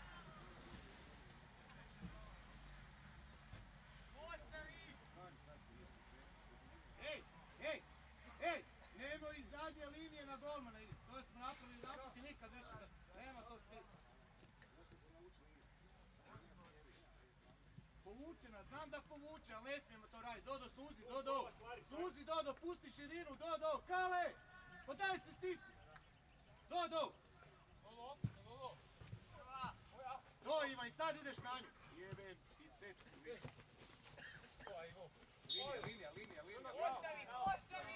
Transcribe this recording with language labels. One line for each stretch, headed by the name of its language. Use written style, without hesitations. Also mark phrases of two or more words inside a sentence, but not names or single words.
Croatian: Ej! Nemoj iz zadnje linije na golmana iditi. To smo napravili zaput i nikad neće da... Nema to smisla. Povuče nas, znam da povuče, ali ne smijemo to raditi. Dodo, suzi, Dodo! Suzi, Dodo, pusti širinu, Dodo! Kale! Pa daj se stisni! Dodo! To Ivan, i sad ideš na nju. Jebem, ti tečku više. Linija. Postavi!